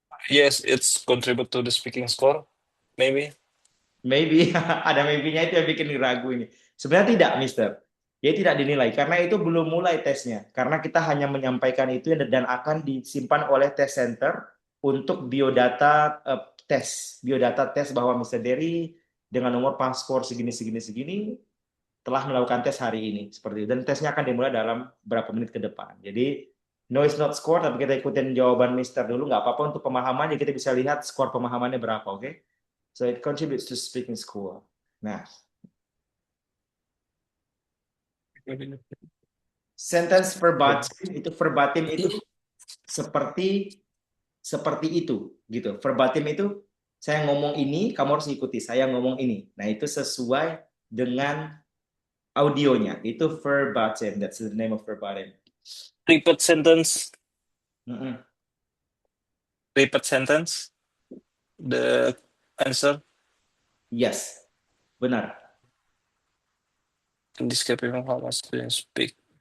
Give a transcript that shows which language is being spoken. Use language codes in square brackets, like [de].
[en] Yes, it's contribute to the speaking score, maybe. Maybe. [id] Ada maybe-nya itu yang bikin ragu ini. Sebenarnya tidak, Mister. Dia tidak dinilai karena itu belum mulai tesnya. Karena kita hanya menyampaikan itu dan akan disimpan oleh test center untuk biodata tes. Biodata tes bahwa Mister Derry dengan nomor paspor segini segini segini telah melakukan tes hari ini seperti itu, dan tesnya akan dimulai dalam berapa menit ke depan. Jadi [en] no is not score, [id] tapi kita ikutin jawaban Mister dulu, nggak apa-apa untuk pemahaman, jadi kita bisa lihat skor pemahamannya berapa, oke? Okay? [en] So it contributes to speaking score. [id] Nah, sentence verbatim itu seperti seperti itu gitu. Verbatim itu saya ngomong ini, kamu harus ikuti saya ngomong ini. Nah, itu sesuai dengan audionya. Itu verbatim. [en] That's the name of verbatim. Repeat sentence. Mm-mm. Repeat sentence. The answer. [id] Yes, benar. [en] Describing how much students speak.